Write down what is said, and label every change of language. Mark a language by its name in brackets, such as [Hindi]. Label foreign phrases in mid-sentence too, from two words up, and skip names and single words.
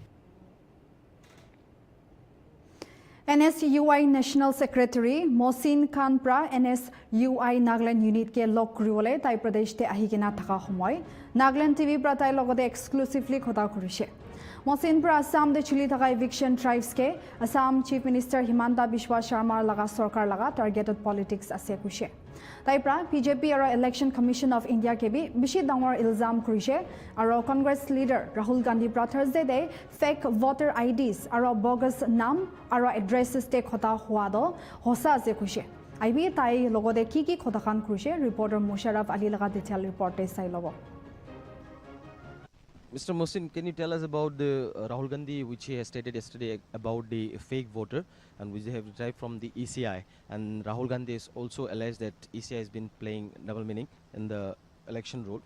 [Naga Pidgin] NSUI National Secretary Mohsin Khan pra NSUI Nagaland Unit ke log kuriwole tai Pradesh te ahikena thaka homoy Nagaland TV pra tai logode exclusively khota kurise. Mohsin pra Assam de chuli thaka [English] eviction tribes [Naga Pidgin] ke Assam Chief Minister Himanta Biswa Sharma laga sarkar laga [English] targeted politics [Naga Pidgin] ase kuise. Tai pra BJP aro Election Commission of India ke bi bishi dangor ilzam kurise aro Congress leader Rahul Gandhi pra Thursday day [English] fake voter IDs [Naga Pidgin] aro bogus nam aro addresses te khota hua do hosa ase kuise. IB tai logode ki khota khan kurise reporter Musharraf Ali laga [English] detail report [Naga Pidgin] te sai logo. [English] Mr. Mohsin, can you tell us about the Rahul Gandhi, which he has stated yesterday about the fake voter, and which they have derived from the ECI, and Rahul Gandhi has also alleged that ECI has been playing double meaning in the election role.